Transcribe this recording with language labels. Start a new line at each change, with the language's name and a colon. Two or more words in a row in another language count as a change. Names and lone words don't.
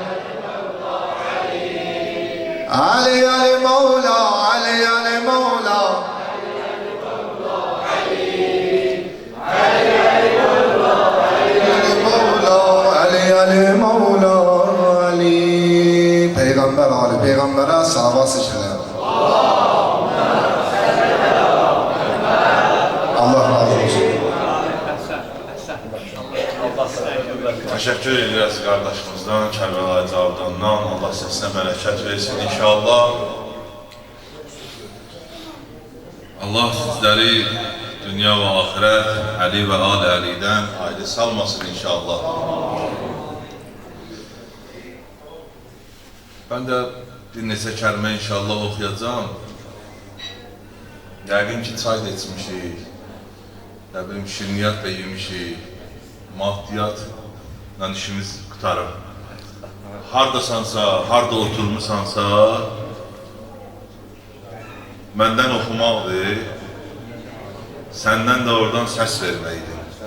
Turkish: Ali Ali Mevla, Ali Ali Mevla, Ali Ali Mevla, Ali Ali Mevla, Ali. Peygamber Ali, Peygamber'e sahabat seçiler.
Azerbaijani: Allah razı olsun.
Turkish: Teşekkür ederiz kardeşimizden, Kərbəlayı Cavdandan.
Azerbaijani: Allah səsinə bərəkət versin inşallah. Allah sizləri dünya ve ahiret, Ali ve Ali Ali'den ayrı salmasın inşallah. Ben de bir neçə kəlmə inşallah oxuyacağım. Yəqin ki, çay da içmişik, nə bilim, şirniyyat da yemişik, maddiyatla işimiz qutarır. Hardasansa, harda oturmuşsansa, məndən oxumaqdır, səndən də oradan səs verməkdir.